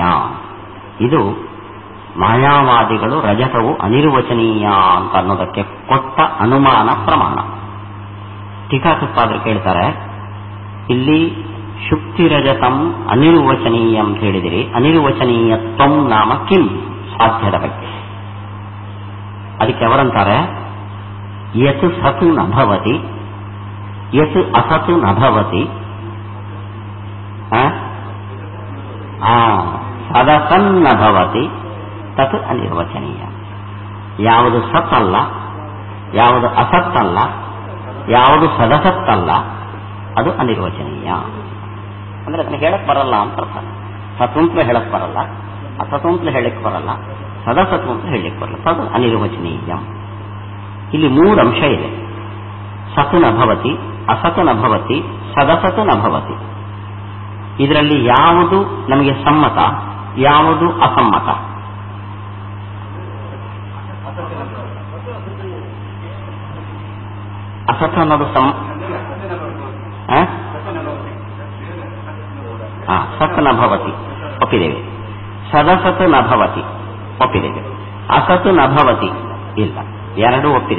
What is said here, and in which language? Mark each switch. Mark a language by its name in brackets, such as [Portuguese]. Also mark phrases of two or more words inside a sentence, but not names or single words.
[Kannada] ಇದು ಮಾಯಾವಾದಿಗಳು ರಜತವು ಅನಿರ್ವಚನೀಯ ಅಂತ ಅನ್ನೋದಕ್ಕೆ ಕೊಟ್ಟ ಅನುಮಾನ ಪ್ರಮಾಣ. ಟೀಕಾಕೃತ್ಪಾದರು ಕೇಳ್ತಾರೆ, ಇಲ್ಲಿ [Sanskrit] ಶುಕ್ತಿ ರಜತಂ ಅನಿರ್ವಚನೀಯ [Kannada] ಅಂತ ಹೇಳಿದಿರಿ, [Sanskrit] ಅನಿರ್ವಚನೀಯತ್ವಂ ನಾಮ ಕಿಂ [Kannada] ಸಾಧ್ಯದ ಬಗ್ಗೆ. ಅದಕ್ಕೆ ಅವರಂತಾರೆ, [Sanskrit] ಯತ್ ಸತು ನ ಭವತಿ ಯತ್ ಅಸತು ನ ಭವತಿ ಸದಸನ್ನ ಭವತಿ ತತ್ ಅನಿರ್ವಚನೀಯ. [Kannada] ಯಾವುದು ಸತ್ತಲ್ಲ, ಯಾವುದು ಅಸತ್ತಲ್ಲ, ಯಾವುದು ಸದಸತ್ತಲ್ಲ ಅದು ಅನಿರ್ವಚನೀಯ. ಅಂದ್ರೆ ಅದನ್ನ ಹೇಳಕ್ ಬರಲ್ಲ ಅಂತ ಅರ್ಥ. ಸತ್ವಂತಲೂ ಹೇಳಕ್ ಬರಲ್ಲ, ಅಸತ್ವಂತಲೂ ಹೇಳಕ್ ಬರಲ್ಲ, ಸದಸತ್ವಂತಲೂ ಹೇಳಕ್ ಬರಲ್ಲ. ಅದು ಅನಿರ್ವಚನೀಯ. ಇಲ್ಲಿ 3 ಅಂಶ ಇದೆ. [Sanskrit] ಸತ್ ನ ಭವತಿ, ಅಸತ್ ನ ಭವತಿ, ಸದಸತ್ ನ ಭವತಿ. [Kannada] ಇದರಲ್ಲಿ ಯಾವುದು ನಮಗೆ ಸಮ್ಮತ, ಯಾವುದು ಅಸಮ್ಮತ? ಅಸತ್ ಅನ್ನೋದು [Sanskrit] ಸತ್ ನ ಭವತಿ [Kannada] ಒಪ್ಪಿದ್ದೇವೆ, [Sanskrit] ಸದಸತ್ ನ ಭವತಿ [Kannada] ಒಪ್ಪಿದ್ದೇವೆ, [Sanskrit] ಅಸತ್ ನ ಭವತಿ [Kannada] ಇಲ್ಲ, 2 ಒಪ್ಪಿದೆ.